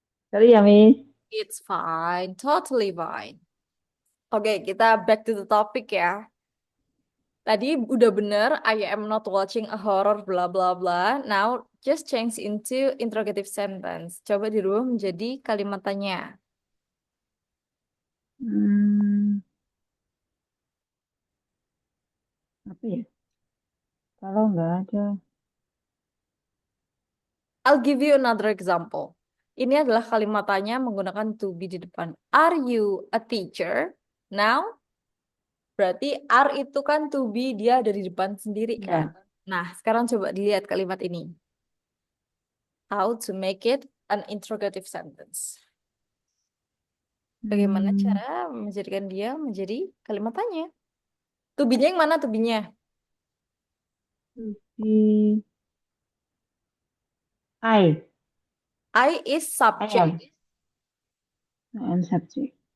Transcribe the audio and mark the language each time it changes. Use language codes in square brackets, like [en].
[en] Sorry ya, Miss. It's fine, totally fine. [id] Oke, kita [en] back to the topic ya. [id] Tadi udah bener, [en] I am not watching a horror, bla bla bla. Now, just change into interrogative sentence. [id] Coba dirubah menjadi kalimat tanya. Hmm, apa ya? Kalau nggak ada. [en] I'll give you another example. [id] Ini adalah kalimat tanya menggunakan to be di depan. [en] Are you a teacher? Now, [id] berarti are itu kan to be, dia ada di depan sendiri kan. Ya. Nah, sekarang coba dilihat kalimat ini. [en] How to make it an interrogative sentence. [id] Bagaimana Hmm, cara menjadikan dia menjadi kalimat tanya? To be-nya yang mana to be-nya? di I. [en] I is I subject. am. I am subject.